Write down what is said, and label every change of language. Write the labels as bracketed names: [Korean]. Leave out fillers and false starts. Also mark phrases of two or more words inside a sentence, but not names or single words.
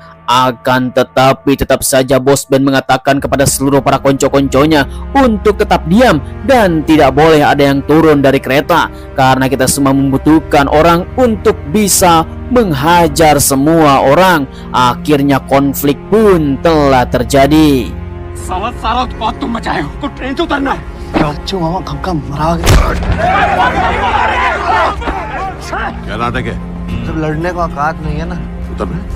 [Indonesian] Akan tetapi tetap saja bos Ben mengatakan kepada seluruh para konco-konconya untuk tetap diam dan tidak boleh ada yang turun dari kereta, karena kita semua membutuhkan orang untuk bisa menghajar semua orang. Akhirnya konflik pun telah terjadi. [Hindi] सारा उत्पात तुम मचाए हो, तो ट्रेन से उतरना है। क्या नाटक है? जब लड़ने को औकात नहीं है ना। उतर।